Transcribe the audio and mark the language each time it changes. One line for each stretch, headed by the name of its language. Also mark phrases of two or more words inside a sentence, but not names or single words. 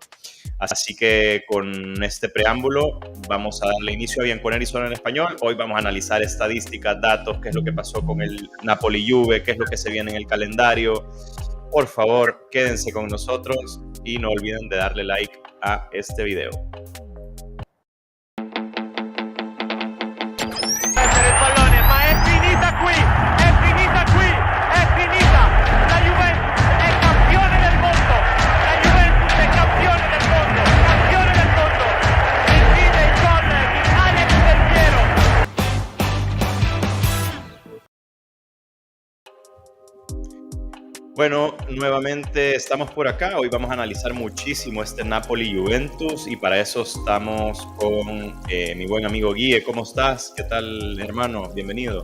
Spanish: Así que con este preámbulo vamos a darle inicio a Bianconeri Zona en español. Hoy vamos a analizar estadísticas, datos, qué es lo que pasó con el Napoli-Juve, qué es lo que se viene en el calendario. Por favor, quédense con nosotros y no olviden de darle like a este video.
Italian: Il pallone, ma è finita qui, è finita qui, è finita. La Juventus è campione del mondo, la Juventus è campione del mondo, campione del mondo. Decide il gol di Alex Del Piero.
Spanish: Bueno, nuevamente estamos por acá. Hoy vamos a analizar muchísimo este Napoli-Juventus y para eso estamos con mi buen amigo Guille. ¿Cómo estás? ¿Qué tal, hermano? Bienvenido.